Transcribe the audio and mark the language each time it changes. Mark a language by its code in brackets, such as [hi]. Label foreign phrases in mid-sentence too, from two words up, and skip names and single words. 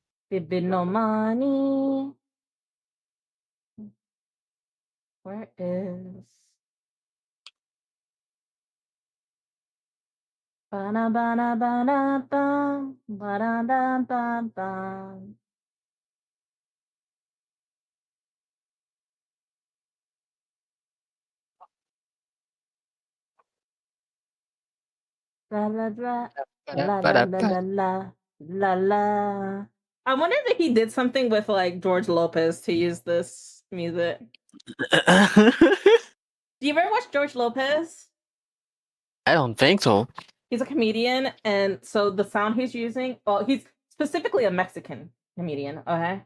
[en] Baby, no money. Where is bana bana bana bum bada bum bum bum. La la la la la la Ba-da-ba-da-ba. la la la la. I wonder if he did something with like George Lopez to use this music. Do you ever watch George Lopez? I don't think so. He's a comedian, and so the sound he's using, well, he's specifically a Mexican comedian, okay?